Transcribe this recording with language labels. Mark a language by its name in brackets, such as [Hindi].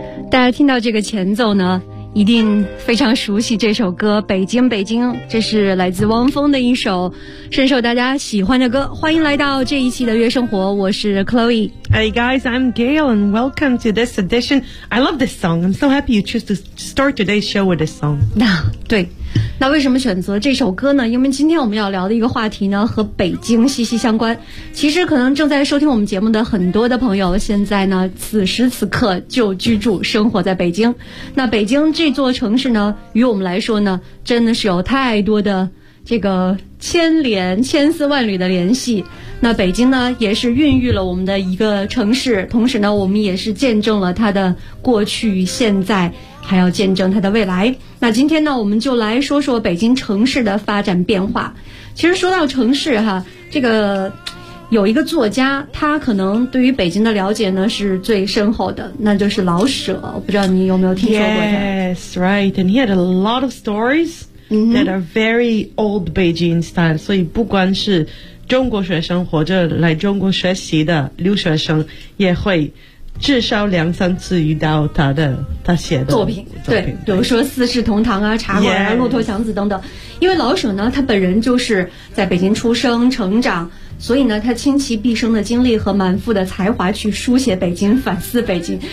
[Chinese] 大家听到这个前奏呢，一定非常熟悉这首歌《北京北京》，这是来自汪峰的一首深受大家喜欢的歌。欢迎来到这一期的月生活，我是 Chloe。 [English] Hey guys, I'm Gail and welcome to this edition. I love this song. I'm so happy you choose to start today's show with this song. [Chinese] 那对，那为什么选择这首歌呢？因为今天我们要聊的一个话题呢和北京息息相关。其实可能正在收听我们节目的很多的朋友现在呢此时此刻就居住生活在北京。那北京这座城市呢与我们来说呢真的是有太多的这个牵连千丝万缕的联系。那北京呢也是孕育了我们的一个城市，同时呢我们也是见证了它的过去现在还要见证它的未来。那今天呢我们就来说说北京城市的发展变化。其实说到城市哈，这个有一个作家他可能对于北京的了解呢是最深厚的，那就是老舍。我不知道你有没有听说过他。 [English] Yes, right, and he had a lot of stories that are very old Beijing style. [Chinese] 所以不管是中国学生或者来中国学习的留学生也会至少两三次遇到他写的作品。对，比如说四世同堂啊、茶馆啊、骆驼祥子等等。因为老舍呢他本人就是在北京出生成长，所以呢他倾其毕生的精力和满腹的才华去书写北京，反思北京。